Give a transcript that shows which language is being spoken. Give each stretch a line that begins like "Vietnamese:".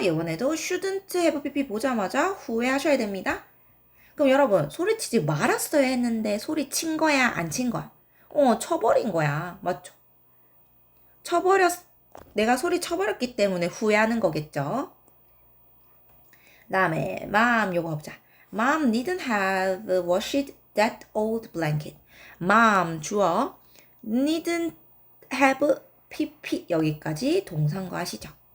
Korean: 이번에도 shouldn't have pp 보자마자 후회하셔야 됩니다. 그럼 여러분 소리치지 말았어야 했는데 소리친 거야 안 친 거야? 쳐버린 거야. 맞죠? 내가 소리 쳐버렸기 때문에 후회하는 거겠죠? 다음에 mom 요거 보자.
English: Mom didn't have washed that old blanket.
Korean: Mom 주어 didn't have pp 여기까지 동사인 거 아시죠?